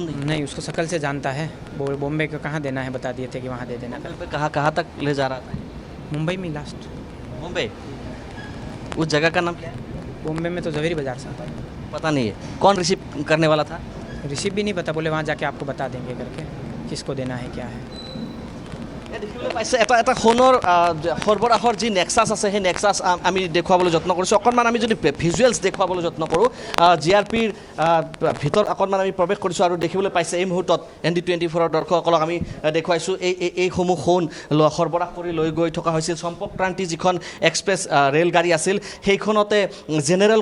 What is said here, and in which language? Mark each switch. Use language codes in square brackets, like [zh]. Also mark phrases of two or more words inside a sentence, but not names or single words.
[hi] नहीं उसको शकल से जानता है बॉम्बे को कहाँ देना है बता दिए थे कि वहाँ दे देना कहाँ तक ले जा रहा था मुंबई में लास्ट मुंबई उस जगह का नाम क्या है बॉम्बे में तो जवेरी बाजार से पता नहीं है कौन रिसीव करने वाला था रिसीव भी नहीं पता बोले वहाँ जाके आपको बता देंगे करके किसको देना है क्या है [as] দেখিবলৈ পাইছে এটা সোণৰ সৰবৰাহৰ যি নেক্সাছ আছে সেই নেক্সাছ আমি দেখুৱাবলৈ যত্ন কৰিছোঁ অকণমান আমি যদি ভিজুৱেলছ দেখুৱাবলৈ যত্ন কৰোঁ GRPৰ ভিতৰত অকণমান আমি প্ৰৱেশ কৰিছোঁ আৰু দেখিবলৈ পাইছে এই মুহূৰ্তত ND24 দৰ্শকসকলক আমি দেখুৱাইছোঁ এইসমূহ সোণ সৰবৰাহ কৰি লৈ গৈ থকা হৈছিল সম্পৰ্ক ক্ৰান্তি যিখন এক্সপ্ৰেছ ৰেলগাড়ী আছিল সেইখনতে জেনেৰেল